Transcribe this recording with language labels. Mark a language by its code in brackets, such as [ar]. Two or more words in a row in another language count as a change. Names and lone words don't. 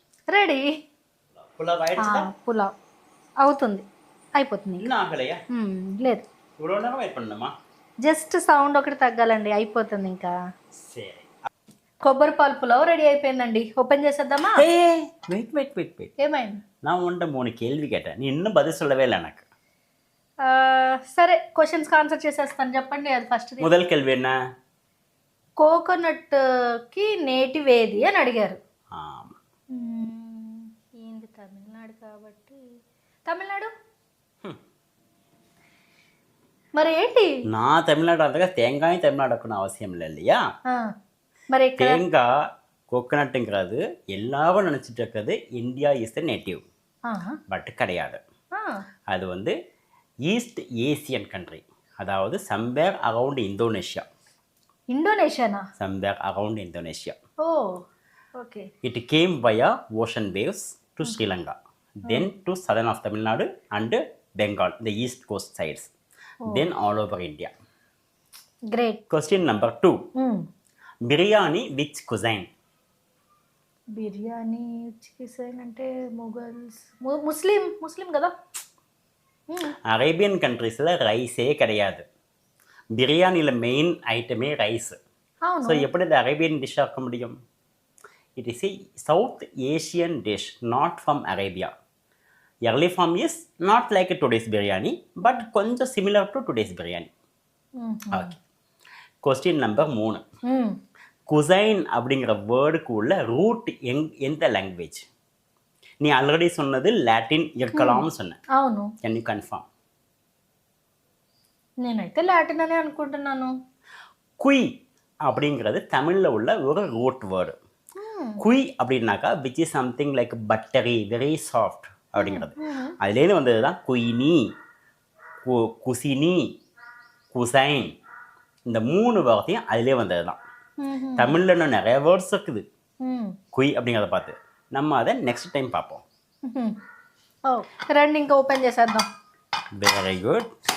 [te] పులావ్ అవుతుంది, అయిపోతుంది. లేదు, జస్ట్ సౌండ్ ఒకటి తగ్గాలండి, అయిపోతుంది. ఇంకా కొబ్బరి పాలు పులావ్ రెడీ అయిపోయిందండి. ఓపెన్ చేసేద్దామా? వెయిట్. ఏమైంది? [ta] நான் உன்ட்ட 3 கேள்வி கேட்டேன், நீ இன்னும் பதில் சொல்லவே இல்லை எனக்கு. [te] సరే, క్వశ్చన్స్కి ఆన్సర్ చేసేస్తాను. చెప్పండి, అది ఫస్ట్. [ta] முதல் கேள்வி என்ன? [te] కోకోనట్కి నేటివ్ ఏది అని అడిగారు. ఏంది? తమిళనాడు కాబట్టి తమిళనాడు. మరి ఏంటి? [ta] நான் தமிழ்நாடு வந்தா தேங்காயும் தமிழ்நாடு இருக்கணும் அவசியம் இல்லை இல்லையா? [te] మరి [ta] தேங்காய் கோகனட்டுங்கிறது எல்லாரும் நினச்சிட்டு இருக்கிறது [en] India is the native, but [ta] கிடையாது. அது வந்து [en] East Asian country, [ta] அதாவது [en] somewhere around Indonesia. Somewhere around Indonesia. Oh, okay. It came via ocean waves to Sri Lanka, then to southern of Tamil Nadu and Bengal, the east coast sides, then all over India. Great. Question number 2. Biryani which cuisine? [te] బిర్యానీ చికెన్ అంటే మొఘల్స్, ముస్లిం కదా. అరేబియన్ కంట్రీస్లో రైసే கிடையாது. [ta] பிரியாணியில் மெயின் ஐட்டமே ரைஸ். ஸோ எப்படி இது [en] Arabian dish [ta] ஆக்க முடியும்? [en] It is a South Asian dish, not from Arabia. Early form is not like today's biryani, but கொஞ்சம் similar to today's biryani. Okay, question number 3. [ta] குசைன் அப்படிங்கிற வேர்டுக்கு உள்ள ரூட் எந்த லாங்குவேஜ்? நீ ஆல்ரெடி சொன்னது லாட்டின் இருக்கலாம்னு சொன்னேன். [te] అవును. [en] Can you confirm? [te] నేనైతే లాటిన్ అనే అనుకుంటున్నాను. [ta] குய் அப்படிங்கிறது தமிழில் உள்ள ஒரு ரூட் வேர்டு. குய் அப்படின்னாக்கா [en] which is something like buttery, very soft [ta] அப்படிங்கிறது. அதுலேருந்து வந்தது தான் குயினி, குசினி, குசைன். இந்த 3 வார்த்தையும் அதிலே வந்தது தான். தமிழில் இன்னும் நிறைய வேர்ட்ஸ் இருக்குது குய் அப்படிங்கிறத பார்த்து. நம்ம அதை [en] next time [ta] பார்ப்போம். [te] రండి ఇంకా ఓపెన్ చేసేద్దాం. [en] Very good.